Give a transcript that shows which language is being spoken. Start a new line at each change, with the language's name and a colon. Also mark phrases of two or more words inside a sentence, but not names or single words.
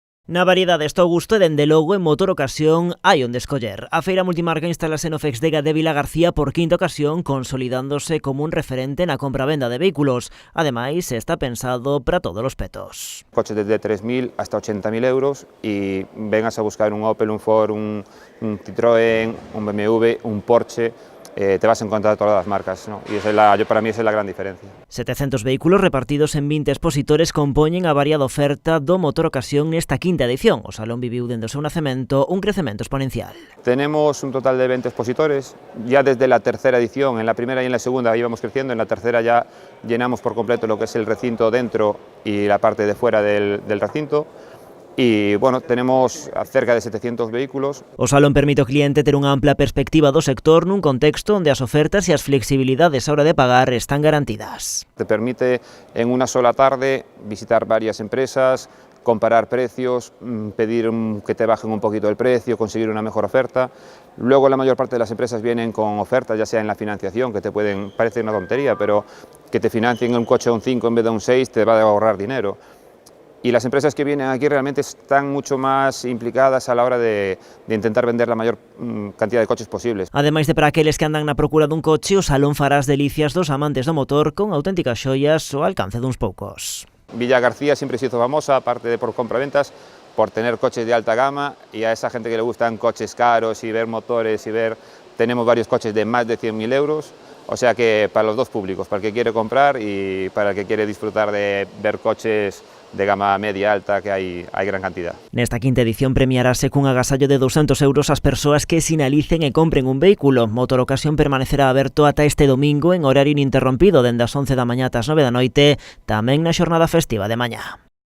Galician: Na variedade está o gusto e dende logo en Motor Ocasión hai onde escoller. A feira multimarca instalase no Fexdega de Vila García por quinta ocasión, consolidándose como un referente na compra-venda de vehículos. Ademais, está pensado para todos os petos.
Spanish: Coches desde 3.000 hasta 80.000 euros y vengas a buscar un Opel, un Ford, un Citroën, un BMW, un Porsche, te vas a encontrar todas las marcas, ¿no? Y para mí esa es la gran diferencia.
Galician: 700 vehículos repartidos en 20 expositores compoñen a variada oferta do Motor Ocasión nesta quinta edición. O salón viviu dende o seu nacemento un crecemento exponencial.
Spanish: Tenemos un total de 20 expositores, ya desde la tercera edición, en la primera y en la segunda íbamos creciendo, en la tercera ya llenamos por completo lo que es el recinto dentro y la parte de fuera del recinto. Y bueno, tenemos cerca de 700 vehículos.
Galician: O salón permite ao cliente ter unha ampla perspectiva do sector nun contexto onde as ofertas e as flexibilidades á hora de pagar están garantidas.
Spanish: Te permite en una sola tarde visitar varias empresas, comparar precios, pedir que te bajen un poquito el precio, conseguir una mejor oferta. Luego la mayor parte de las empresas vienen con ofertas, ya sea en la financiación, que te pueden parecer una tontería, pero que te financien un coche a un 5 en vez de un 6 te va a ahorrar dinero. Y las empresas que vienen aquí realmente están mucho más implicadas a la hora de intentar vender la mayor cantidad de coches posibles.
Galician: Ademais de para aqueles que andan na procura dun coche, o salón fará as delicias dos amantes do motor con auténticas xoias ao alcance duns poucos.
Spanish: Villa García siempre se hizo famosa, aparte de por compraventas, por tener coches de alta gama, y a esa gente que le gustan coches caros y ver motores tenemos varios coches de más de 100.000 euros, o sea que para los dos públicos, para el que quiere comprar y para el que quiere disfrutar de ver coches de gama media alta, que hai gran cantidad.
Galician: Nesta quinta edición premiarase cun agasallo de 200 euros as persoas que sinalicen e compren un vehículo. Motor Ocasión permanecerá aberto ata este domingo en horario ininterrompido dende as 11 da mañá ás 9 da noite, tamén na xornada festiva de mañá.